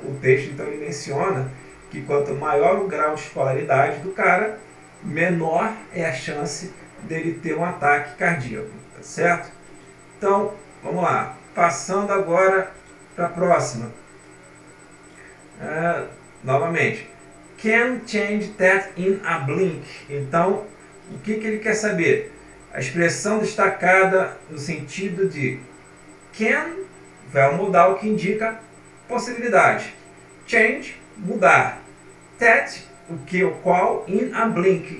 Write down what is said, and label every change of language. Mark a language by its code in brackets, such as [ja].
[pt] O texto então ele menciona que quanto maior o grau de escolaridade do cara, menor é a chance dele ter um ataque cardíaco, tá certo? Então, vamos lá. Passando agora para a próxima. Novamente. [en] Can change that in a blink. [pt] Então, o que ele quer saber? A expressão destacada no sentido de can, verbo modal que indica possibilidade. Change, mudar. That, o qual, [en] in a blink.